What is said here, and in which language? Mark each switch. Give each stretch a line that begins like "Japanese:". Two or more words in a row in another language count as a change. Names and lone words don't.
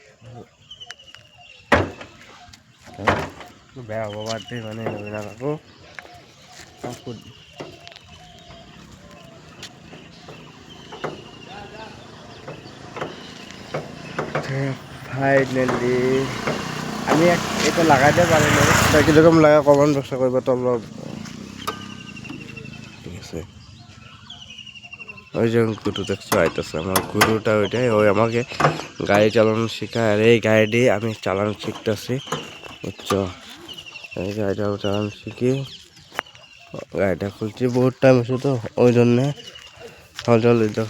Assamese: বেয়া হ'ব বাদ দেই, মানে এইবিলাক আকৌ ফাইনেলি আমি এটা লাগাই দিব পাৰিলোঁ।
Bangla: কিরকম লাগা কমেন্ট বক্সে করবো তোমরা। ঠিক আছে, ওই যে গুরু দেখছো আইতেছে, আমার গুরুটা ওইটাই, ওই আমাকে গাড়ি চালানো শেখায়। আর এই গাড়ি আমি চালানো শিখতেছি, বুঝছো? এই গাড়িটা চালানো শিখি, গাড়িটা খুলছি, বহুত টাইম হয়েছে তো, ওই জন্যে জল দেখো।